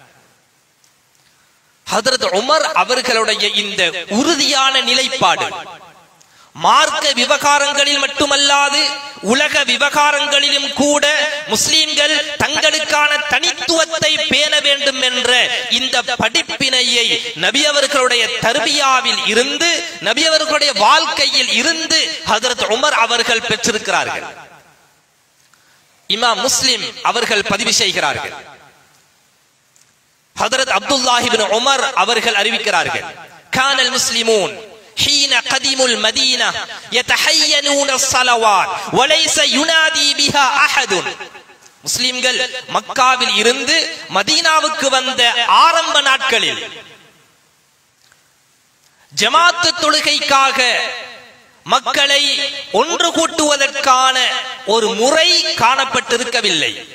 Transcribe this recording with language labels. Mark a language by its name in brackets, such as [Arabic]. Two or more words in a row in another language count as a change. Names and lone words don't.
[Tamil] ஹஜ்ரத் உமர் அவர்களுடைய இந்த உறுதியான நிலைப்பாடு மார்க்க விவகாரங்களில் மட்டுமல்லாது உலக விவகாரங்களிலும் கூட முஸ்லிம்கள் தங்களுக்கான தனித்துவத்தை பேண வேண்டும் என்ற இந்த படிப்பினையை நபி அவர்களுடைய தர்பியாவில் இருந்து நபி அவர்களுடைய வாழ்க்கையில் இருந்து ஹஜ்ரத் உமர் அவர்கள் பெற்றிருக்கிறார்கள். இமாம் முஸ்லிம் அவர்கள் பதிவு செய்கிறார்கள். ஹஜ்ரத் அப்துல்லாஹ் இப்னு உமர் அவர்கள் அறிவிக்கிறார்கள். [Arabic] كان المسلمون حين قدموا المدينة يتحينون الصلوات وليس ينادي بها أحد. [Tamil] முஸ்லிம்கள் மக்காவில் இருந்து மதீனாவுக்கு வந்த ஆரம்ப நாட்களில் ஜமாத்து தொழுகைக்காக மக்களை ஒன்று கூட்டுவதற்கான ஒரு முறை காணப்பட்டிருக்கவில்லை.